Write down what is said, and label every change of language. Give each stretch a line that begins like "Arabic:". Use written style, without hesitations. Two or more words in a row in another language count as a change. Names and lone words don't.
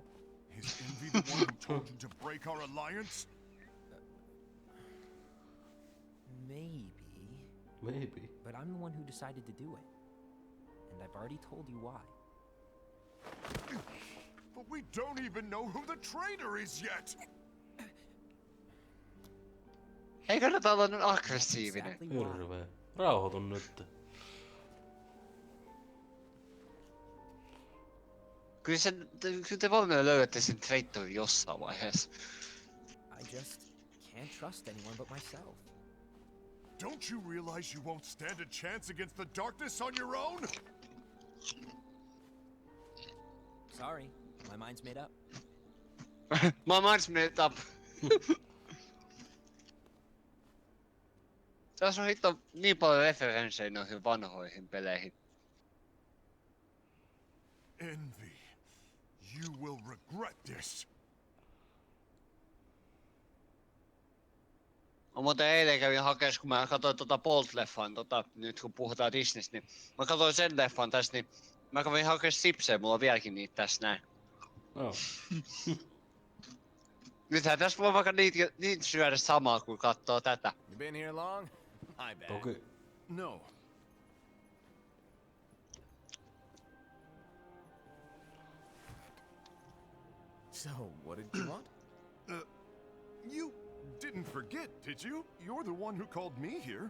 English: Is Envy the one who told you to break our alliance? Maybe. Maybe. But I'm the one who decided to do it. And I've already told you why. But we don't even know who the traitor is yet!
Finnish: Ei kannata olla nyt aggressiivinen.
English: Exactly why.
Finnish: Hirveä. Rauhoitun nyt. Kyllä te varmaan löydätte sen traitorin jossain vaiheessa.
English: I just can't trust anyone but myself. Don't you realize you won't stand a chance against the darkness on your own? Sorry, my mind's made up. My mind's made up.
Finnish: Tässä on hitto niin paljon referenssejä noihin vanhoihin peleihin.
English: Envy, you will regret this.
Finnish: Mä muuten eilen kävin hakeessa, kun mä katsoin Bolt-leffan, nyt kun puhutaan Disneystä, niin mä katsoin sen leffan tässä, niin mä kävin hakeessa sipsejä, mulla on vieläkin niitä tässä näin. Joo. Nythän tässä voi vaikka niitä syödä samaa, kun katsoo tätä.
English: You been here long? My bad.
Finnish: Toki. No.
English: So, what did you want? You didn't forget, did you? You're the one who called me here.